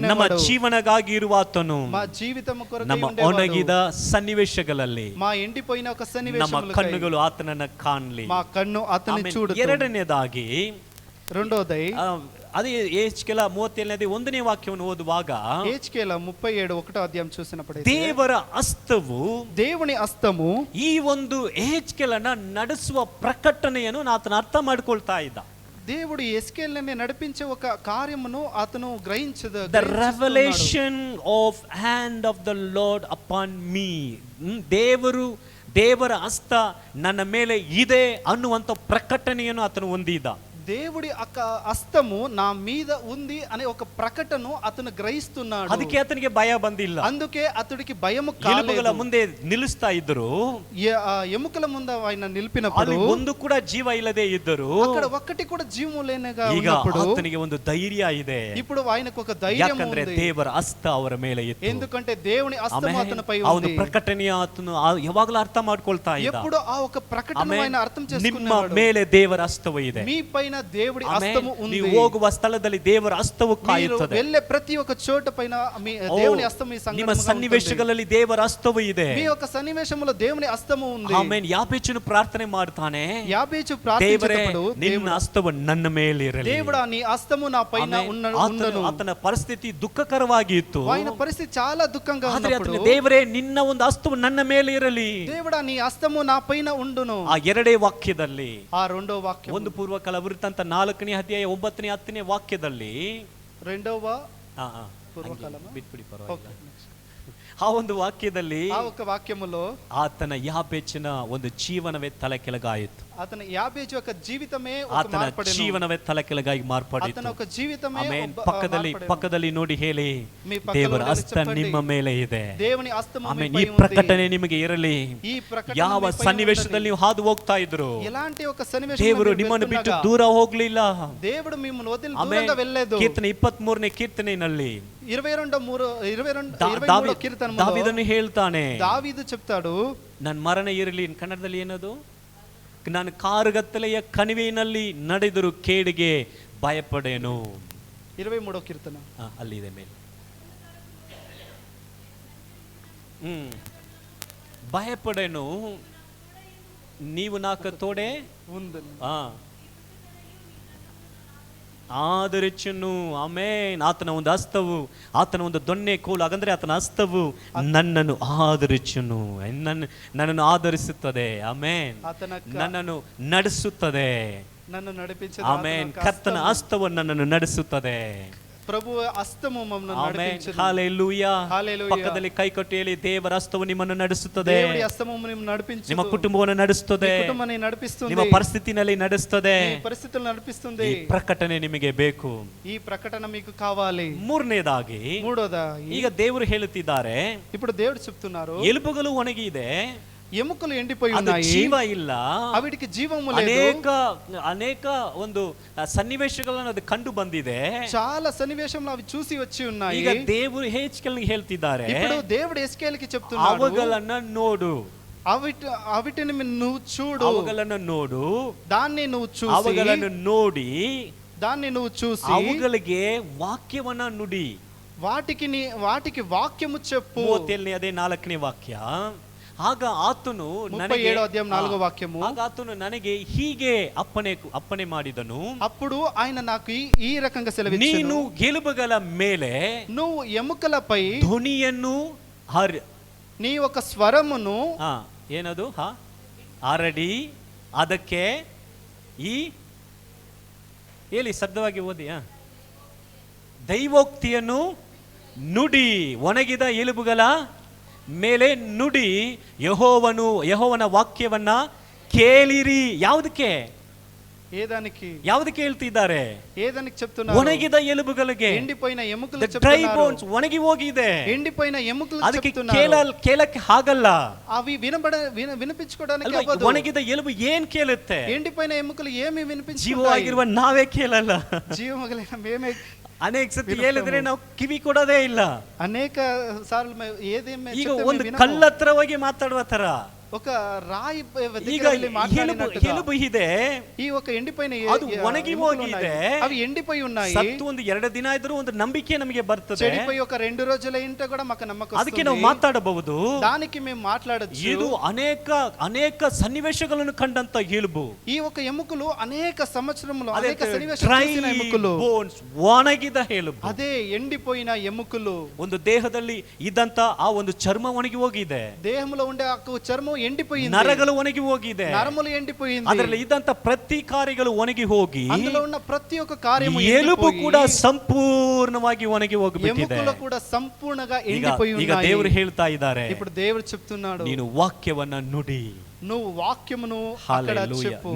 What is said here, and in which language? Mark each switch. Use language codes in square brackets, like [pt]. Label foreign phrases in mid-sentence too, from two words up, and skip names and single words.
[te] ఉండేవాడు. [kn] ಜೀವನಗಾಗಿ ಇರುವಾತನು. [te] మా జీవితం కొరకై [kn] ನಮ್ಮ [te] ఉండేవాడు. [kn] ಒಣಗಿದ ಸನ್ನಿವೇಶಗಳಲ್ಲಿ [te] మా ఎండిపోయిన ఒక [kn] ನಮ್ಮ [te] సన్నివేశములకై [kn] ಕಣ್ಣುಗಳು ಆತನನ್ನ ಕಾಣಲಿ. [te] మా కన్ను అతని [kn] ಆಮೆನ್. [te] చూడు. [kn] ಎರಡನೇದಾಗಿ [te] రెండోదై [kn] ಅದೇ ಏಜ್ಕೆಲ 37ನೇ ಒಂದನೇ ವಾಕ್ಯವನ್ನು ಓದುವಾಗ [te] హెచ్కేల 37 అధ్యాయం చూసినప్పుడు [kn] ದೇವರ ಹಸ್ತವು, [te] దేవుని హస్తము [kn] ಈ ಒಂದು ಏಜ್ಕೆಲನ್ನ ನಡೆಸುವ ಪ್ರಕಟಣೆಯನ್ನು ಆತನ ಅರ್ಥ ಮಾಡ್ಕೊಳ್ತಾ ಇದ್ದ. [te] దేవుడు ఎస్కేల్ని నడిపించే ఒక కార్యమును అతను [en] The revelation of hand of the Lord upon me. [kn] ದೇವರ ಹಸ್ತ ನನ್ನ ಮೇಲೆ ಇದೆ ಅನ್ನುವಂಥ ಪ್ರಕಟಣೆಯನ್ನು ಆತನು ಹೊಂದಿದ. [te] దేవుడి హస్తము నా మీద ఉంది అనే ఒక ప్రకటన అతను గ్రహిస్తున్నాడు. [kn] ಅದಕ್ಕೆ ಆತನಿಗೆ ಭಯ ಬಂದಿಲ್ಲ. [te] అందుకే అతడికి భయము [kn] ಎಲುಬುಗಳ [te] కాలేదు. [kn] ಮುಂದೆ ನಿಲ್ಲಿಸ್ತಾ ಇದ್ದರು. [te] ఎముకల ముందు ఆయన నిలిపినప్పుడు [kn] ಒಂದು ಕೂಡ ಜೀವ ಇಲ್ಲದೆ ಇದ್ದರು. [te] అక్కడ ఒక్కటి కూడా జీవము లేనగా [kn] ಈಗ [te] ఉన్నప్పుడు [kn] ಆತನಿಗೆ ಒಂದು ಧೈರ್ಯ ಇದೆ. [te] ఇప్పుడు ఆయనకు ఒక ధైర్యం [kn] ಯಾಕಂದ್ರೆ [te] ఉంది. [kn] ದೇವರ ಹಸ್ತ ಅವರ ಮೇಲೆ ಇತ್ತು. [te] ఎందుకంటే దేవుని హస్తము అతనిపై [kn] ಅವನು [te] ఉంది. [kn] ಪ್ರಕಟಣೆಯ ಆತನು ಯಾವಾಗಲೂ ಅರ್ಥ ಮಾಡ್ಕೊಳ್ತಾ ಇದ್ದ. [te] ఎప్పుడు ఆ ఒక ప్రకటన ఆయన అర్థం [kn] ನಿಮ್ಮ [te] చేసుకున్నాడు. [kn] ಮೇಲೆ ದೇವರ ಹಸ್ತವು ಇದೆ. [te] మీ పైన దేవుడి హస్తము ఉంది. [kn] ನೀವು ಹೋಗುವ ಸ್ಥಳದಲ್ಲಿ ದೇವರ ಹಸ್ತವು ಕಾಯುತ್ತದೆ. [te] వెళ్ళే ప్రతి ఒక్క చోట పైన మీ దేవుని హస్తము మీ [kn] ನಿಮ್ಮ ಸನ್ನಿವೇಶಗಳಲ್ಲಿ ದೇವರ ಹಸ್ತವು ಇದೆ. [te] మీ యొక్క సన్నివేశములో దేవుని హస్తము ఉంది. [kn] ಆಮೆನ್. ಯಾಬೇಚನು ಪ್ರಾರ್ಥನೆ ಮಾಡ್ತಾನೆ, [te] యాబేచు [kn] ದೇವರೇ [te] ప్రార్థించేటప్పుడు [kn] ನಿನ್ನ ಹಸ್ತವು ನನ್ನ ಮೇಲೆ ಇರಲಿ. [te] దేవుడా నీ హస్తము నా పైన ఉండను. [kn] ಆತನ ಪರಿಸ್ಥಿತಿ ದುಃಖಕರವಾಗಿ ಇತ್ತು. [te] ఆయన పరిస్థితి చాలా దుఃఖంగా [kn] ಆದ್ರೆ [te] ఉన్నప్పుడు [kn] ಆತನಿಗೆ ದೇವರೇ ನಿನ್ನ ಒಂದು ಹಸ್ತವು ನನ್ನ ಮೇಲೆ ಇರಲಿ. [te] దేవుడా నీ హస్తము నా పైన ఉండును. [kn] ಆ ಎರಡೇ ವಾಕ್ಯದಲ್ಲಿ, [te] ఆ రెండో వాక్యం [kn] ಒಂದು ಪೂರ್ವಕಾಲ ವೃತ್ತಾಂತ 4ನೇ ಅಧ್ಯಾಯ 9ನೇ 10ನೇ ವಾಕ್ಯದಲ್ಲಿ, [te] రెండవ [kn] ಪೂರ್ವಕಾಲ ಬಿಟ್ಬಿಡಿ ಪರವಾಗಿಲ್ಲ, ಆ ಒಂದು ವಾಕ್ಯದಲ್ಲಿ [te] ఆ ఒక వాక్యములో [kn] ಆತನ ಯಾಬೇಚನ ಒಂದು ಜೀವನವೇ ತಲೆ ಕೆಳಗಾಯಿತು. [te] అతని యాబేజు యొక్క జీవితమే ఒక [kn] ಆತನ [te] మార్పడెను. [kn] ಜೀವನವೇ ತಲೆ ಕೆಳಗಾಗಿ ಮಾರ್ಪಡಿತು. [te] అతని ఒక జీవితమే [kn] ಆಮೆನ್. [te] మార్పడెను. [kn] ಪಕ್ಕದಲ್ಲಿ ನೋಡಿ ಹೇಳಿ, [te] మీ పక్కలో [kn] ದೇವರ [te] ఉండి [kn] ಹಸ್ತ [te] చెప్పండి, [kn] ನಿಮ್ಮ ಮೇಲೆ ಇದೆ. [te] దేవుని హస్తము [kn] ಆಮೆನ್. [te] మీపై [kn] ಈ [te] ఉంది. [kn] ಪ್ರಕಟಣೆ ನಿಮಗೆ ಇರಲಿ. [te] ఈ ప్రకటన [kn] ಯಾವ [te] మీపై [kn] ಸನ್ನಿವೇಶದಲ್ಲಿ [te] ఉండాలి. [kn] ನೀವು ಹಾದು ಹೋಗ್ತಾ ಇದ್ರು, [te] ఎలాంటి ఒక సన్నివేశం [kn] ದೇವರು ನಿಮ್ಮನ್ನು ಬಿಟ್ಟು ದೂರ ಹೋಗ್ಲಿಲ್ಲ. [te] దేవుడు మిమ్మల్ని వదిలి [kn] ಆಮೆನ್. [te] దూరంగా వెళ్ళలేదు. [kn] ಕೀರ್ತನೆ 23ನೇ ಕೀರ್ತನೆಯಲ್ಲಿ [te] 23వ కీర్తనములో [kn] ದಾವೀದನು ಹೇಳ್ತಾನೆ, [te] దావీదు చెప్తాడు, [kn] ನನ್ನ ಮರಣ ಇರಲಿ, ಕನ್ನಡದಲ್ಲಿ ಏನದು, ನಾನು ಕಾರುಗತ್ತಲೆಯ ಕಣಿವೆಯಲ್ಲಿ ನಡೆದರೂ ಕೇಡಿಗೆ ಭಯಪಡೇನು. [te] 23వ కీర్తన [kn] ಅಲ್ಲಿದೆ ಮೇಲೆ. ಭಯಪಡೇನು, ನೀವು ನಾಲ್ಕು ತೋಡೆ [te] ఉందని. [kn] ಆದರಿಚನು. ಆಮೇನ್. ಆತನ ಒಂದು ಹಸ್ತವು, ಆತನ ಒಂದು ದೊಣ್ಣೆ ಕೋಲು, ಹಾಗಂದ್ರೆ ಆತನ ಹಸ್ತವು ನನ್ನನ್ನು ಆದರಿಚನು, ನನ್ನನ್ನು ಆಧರಿಸುತ್ತದೆ. ಆಮೇನ್. ನನ್ನನ್ನು ನಡೆಸುತ್ತದೆ. [te] నన్ను నడిపించే [kn] ಆಮೇನ್. ಕರ್ತನ ಹಸ್ತವು ನನ್ನನ್ನು ನಡೆಸುತ್ತದೆ. [te] ప్రభు హస్తము మమ్మల్ని [kn] ಆಮೆನ್. [te] నడిపించును. హల్లెలూయా. హల్లెలూయా. [kn] ಪಕ್ಕದಲ್ಲಿ ಕೈ ಕೊಟ್ಟು ಹೇಳಿ, ದೇವರ ಹಸ್ತವು ನಿಮ್ಮನ್ನು ನಡೆಸುತ್ತದೆ. [te] దేవుడి హస్తము నిಮ್ಮನ್ನು నడిపించును. [kn] ನಿಮ್ಮ ಕುಟುಂಬವನ್ನು ನಡೆಸುತ್ತದೆ. [te] మీ కుటుంబాన్ని నడిపిస్తుంది. [kn] ನಿಮ್ಮ ಪರಿಸ್ಥಿತಿನಲ್ಲಿ ನಡೆಸುತ್ತದೆ. [te] మీ పరిస్థితులు నడిపిస్తుంది. [kn] ಈ ಪ್ರಕಟಣೆ ನಿಮಗೆ ಬೇಕು. [te] ఈ ప్రకటన మీకు కావాలి. [kn] ಮೂರನೇದಾಗಿ, ಈಗ ದೇವರು ಹೇಳುತ್ತಿದ್ದಾರೆ, [te] ఇప్పుడు దేవుడు చెప్తున్నారు, [kn] ಎಲುಬುಗಳು ಒಣಗಿದೆ, [te] ఎముకలు ఎండిపోయి [kn] ಅದು [te] ఉన్నాయి, [kn] ಜೀವ ಇಲ್ಲ, [te] అవిటికి జీవము లేదు. [kn] ಅನೇಕ ಒಂದು ಸನ್ನಿವೇಶಗಳನ್ನು ಅದು ಕಂಡು ಬಂದಿದೆ. [te] చాలా సన్నివేశంలో అవి చూసి వచ్చి ఉన్నాయి. [kn] ಈಗ ದೇವರು ಹೆಜ್ಕೇಲ್ಗೆ ಹೇಳ್ತಿದ್ದಾರೆ, [te] ఇప్పుడు దేవుడు ఎస్కేల్కి చెప్తున్నాడు, [kn] ಅವುಗಳನ್ನ ನೋಡು, [te] అవిటిని నువ్వు చూడు, [kn] ಅವುಗಳನ್ನು ನೋಡು, [te] దాన్ని నువ్వు చూసి, [kn] ಅವುಗಳನ್ನು ನೋಡಿ, [te] దాన్ని నువ్వు చూసి, [kn] ಅವುಗಳಿಗೆ ವಾಕ್ಯವನ್ನ ನುಡಿ, [te] వాటికి వాక్యము చెప్పు. [kn] 37ನೇ 4ನೇ ವಾಕ್ಯ, ಆಗ ಆತನು [te] 37వ అధ్యాయం 4వ వాక్యము. [kn] ಆಗ ಆತನು ನನಗೆ ಹೀಗೆ ಅಪ್ಪಣೆ ಮಾಡಿದನು. [te] అప్పుడు ఆయన నాకు ఈ రకంగా సెలవిచ్చాను, [kn] ನೀನು ಎಲುಬುಗಳ ಮೇಲೆ [te] నువ్వు ఎముకలపై [kn] ಧ್ವನಿಯನ್ನು [te] నీ ఒక స్వరమును [kn] ಏನದು ಹರಡಿ ಅದಕ್ಕೆ ಈ ಹೇಳಿ ಶಬ್ದವಾಗಿ ಓದಿ ದೈವೋಕ್ತಿಯನ್ನು ನುಡಿ, ಒಣಗಿದ ಎಲುಬುಗಳ ಮೇಲೆ ನುಡಿ, ಯೆಹೋವನ ವಾಕ್ಯವನ್ನ ಕೇಳಿರಿ. ಯಾವುದಕ್ಕೆ ಯಾವುದಕ್ಕೆ ಹೇಳ್ತಿದ್ದಾರೆ? [te] ఏదానికి చెప్తున్నారు? [kn] ಒಣಗಿದ ಎಲುಬುಗಳಿಗೆ, [te] ఎండిపోయిన ఎముకలు [kn] ಡ್ರೈ [te] చెప్తున్నారు. [kn] ಬೋನ್ಸ್ ಒಣಗಿ ಹೋಗಿದೆ. [te] ఎండిపోయిన ఎముకలు [kn] ಅದಕ್ಕೆ [te] చెప్తున్నారు. [kn] ಕೇಳಕ್ಕೆ ಆಗಲ್ಲ, [te] అవి వినిపించుకోవడానికి అవ్వదు. [kn] ಒಣಗಿದ ಎಲುಬು ಏನ್ ಕೇಳುತ್ತೆ? [te] ఎండిపోయిన ఎముకలు ఏమి వినిపించుకుంటాయి? [kn] ಜೀವವಾಗಿರುವ ನಾವೇ ಕೇಳಲ್ಲ. [te] జీవమగలిగిన మేమే [kn] ಅನೇಕ ಸತಿ ಹೇಳಿದ್ರೆ ನಾವು ಕಿವಿ ಕೊಡೋದೇ ಇಲ್ಲ. [te] అనేక సార్లు ఏదేమి [kn] ಈಗ ಒಂದು ಕಲ್ಲತ್ರ ಹೋಗಿ ಮಾತಾಡುವ ತರ [te] ఒక రాయి [kn] ಈಗ ಎಲುಬು ಇದೆ, [te] ఈ ఒక ఎండిపోయిన [kn] ಅದು ಒಣಗಿ ಹೋಗಿದೆ, [te] అవి ఎండిపోయి ఉన్నాయి. [kn] ಸತ್ತು ಒಂದು 2 ದಿನ ಇದ್ರೂ ಒಂದು ನಂಬಿಕೆ ನಮಗೆ ಬರ್ತದೆ. [te] చెడిపోయి ఒక 2 రోజుల ఇంట కూడా మాకు నమ్మకం వస్తుంది. [kn] ಅದಕ್ಕೆ ನಾವು ಮಾತಾಡಬಹುದು. [te] దానికి మేము మాట్లాడొచ్చు. [kn] ಇದು ಅನೇಕ ಸನ್ನಿವೇಶಗಳನ್ನು ಕಂಡಂತ ಎಲುಬು. [te] ఈ ఒక ఎముకలు అనేక సంవత్సరములు అనేక సన్నివేశాల ఎముకలు, [kn] ಒಣಗಿದ ಎಲುಬು, [te] అదే ఎండిపోయిన ఎముకలు. [kn] ಒಂದು ದೇಹದಲ್ಲಿ ಇದ್ದಂತ ಆ ಒಂದು ಚರ್ಮ ಒಣಗಿ ಹೋಗಿದೆ, [te] దేహంలో ఉండే ఆ చర్మం ఎండిపోయింది, [kn] ನರಗಳು ಒಣಗಿ ಹೋಗಿದೆ, [te] నరములు ఎండిపోయింది, [kn] ಅದರಲ್ಲಿ ಇದ್ದಂತ ಪ್ರತಿ ಕಾರ್ಯಗಳು ಒಣಗಿ ಹೋಗಿ [te] అందులో ఉన్న ప్రతి ఒక్క కార్యము [kn] ಎಲುಬು ಕೂಡ ಸಂಪೂರ್ಣವಾಗಿ ಒಣಗಿ ಹೋಗಿಬಿಟ್ಟಿದೆ. [te] ఎముకలు కూడా సంపూర్ణంగా ఎండిపోయి ఉన్నాయి. [kn] ಈಗ ದೇವರು ಹೇಳ್ತಾ ಇದ್ದಾರೆ, [te] ఇప్పుడు దేవుడు చెప్తున్నాడు, [kn] ನೀನು ವಾಕ್ಯವನ್ನ ನುಡಿ, [te] నువ్వు వాక్యమును అక్కడ చెప్పు,